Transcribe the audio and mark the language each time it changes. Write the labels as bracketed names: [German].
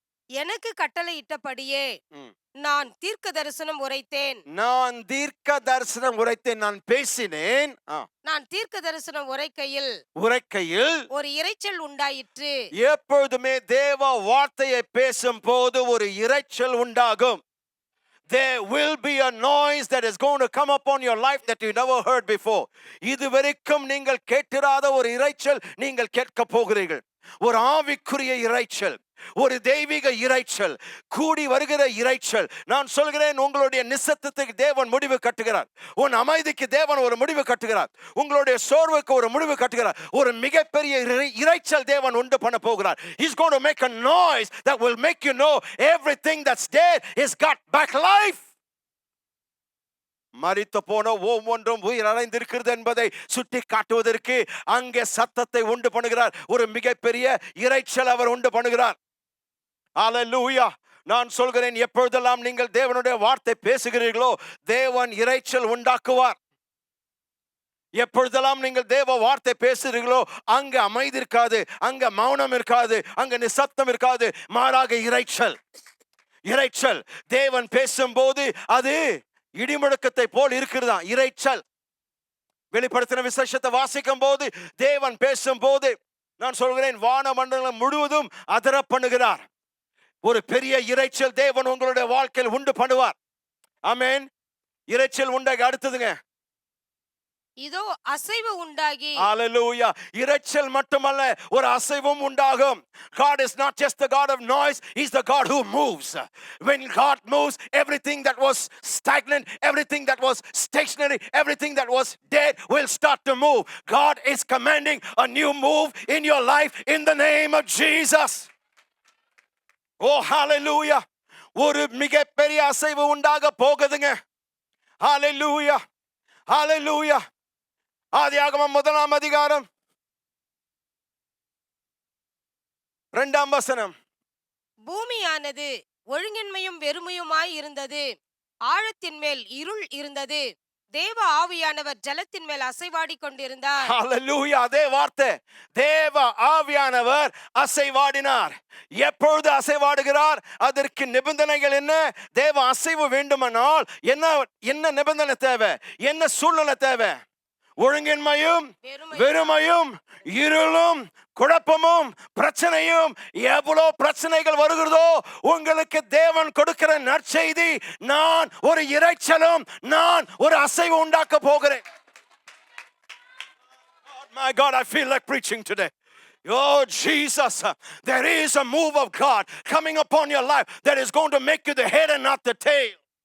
[Tamil] எனக்கு கட்டளையிட்டபடியே நான் தீர்க்க தரிசனம் உரைத்தேன். நான் தீர்க்க தரிசனம் உரைத்தேன். நான் பேசினேன். நான் தீர்க்க தரிசனம் உரைக்கையில் ஒரு இரைச்சல் உண்டாயிற்று. எப்பொழுதுமே தேவ வார்த்தையை பேசும் போது ஒரு இரைச்சல் உண்டாகும். [English] There will be a noise that is going to come upon your life that you never heard before. [Tamil] இதுவரைக்கும் நீங்கள் கேட்டிராத ஒரு இரைச்சல் நீங்கள் கேட்க போகிறீர்கள். ஒரு ஆவிக்குரிய இரைச்சல், ஒரு தெய்வீக இரைச்சல், கூடி வருகிற இரைச்சல். நான் சொல்கிறேன், உங்களுடைய நிசத்தத்துக்கு தேவன் முடிவு கட்டுகிறார். உன் அமைதிக்கு தேவன் ஒரு முடிவு கட்டுகிறார். உங்களுடைய சோர்வுக்கு ஒரு முடிவு கட்டுகிறார். ஒரு மிகப்பெரிய இரைச்சல் தேவன் உண்டு பண்ண போகிறார். [English] He's going to make a noise that will make you know everything that's dead is got back life. [Tamil] மரித்து போன ஒவ்வொன்றும் உயிர் அடைந்திருக்கிறது என்பதை சுட்டி காட்டுவதற்கு அங்கே சத்தத்தை உண்டு பண்ணுகிறார். ஒரு மிகப்பெரிய இரைச்சல் அவர் உண்டு பண்ணுகிறார். ஹல்லேலூயா. நான் சொல்கிறேன், எப்பொழுதெல்லாம் நீங்கள் தேவனுடைய வார்த்தை பேசுகிறீர்களோ, தேவன் இரைச்சல் உண்டாக்குவார். எப்பொழுதெல்லாம் நீங்கள் தேவ வார்த்தை பேசுகிறீர்களோ, அங்க அமைதி இருக்காது, அங்க மௌனம் இருக்காது, அங்க நிசப்தம் இருக்காது. மாறாக இரைச்சல். தேவன் பேசும்போது அது இடிமுழக்கத்தை போல் இருக்கிறதா இரைச்சல். வெளிப்படுத்தின விசேஷத்தை வாசிக்கும் போது, தேவன் பேசும் போது, நான் சொல்கிறேன், வானமண்டலம் முழுவதும் அதர பண்ணுகிறார். ஒரு பெரிய இரைச்சல் தேவன் உங்களுடைய வாழ்க்கையில் உண்டு பண்ணுவார். ஆமென். இரைச்சல் உண்டாகி அடுத்ததுங்க, இதோ அசைவு உண்டாகி. ஹalleluya. இரைச்சல் மட்டுமல்ல, ஒரு அசைவும் உண்டாகும். [English] God is not just the God of noise, he's the God who moves. When God moves, everything that was stagnant, everything that was stationary, everything that was dead will start to move. God is commanding a new move in your life in the name of Jesus. Oh hallelujah. [Tamil] ஒரு மிகப்பெரிய அசைவு உண்டாக போகுதுங்க. Hallelujah. Hallelujah. ஆதியாகமம் 1ஆம் அதிகாரம் 2ஆம் வசனம். பூமியானது ஒழுங்கின்மையும் வெறுமையுமாய் இருந்தது. ஆழத்தின் மேல் இருள் இருந்தது. தேவ ஆவியானவர் ஜலத்தின் மேல் அசைவாடி கொண்டிருந்தார். ஹalleluya. அதே வார்த்தை, தேவ ஆவியானவர் அசைவாடினார். எப்பொழுது அசைவாடுகிறார்? அதற்கு நிபந்தனைகள் என்ன? தேவ அசைவு வேண்டுமானால் என்ன நிபந்தனை தேவை? என்ன சூழ்நிலை தேவை? ஒழுங்கின்மையும் வெறுமையும் இருளும் குழப்பமும் பிரச்சனையும். எவ்வளவு பிரச்சனைகள் வருகிறதோ, உங்களுக்கு தேவன் கொடுக்கிற நற்செய்தி, நான் ஒரு இரைச்சலும் நான் ஒரு அசைவு உண்டாக்க போகிறேன். [English] My God, I feel like preaching today. Oh Jesus, there is a move of God coming upon your life that is going to make you the head and not the tail.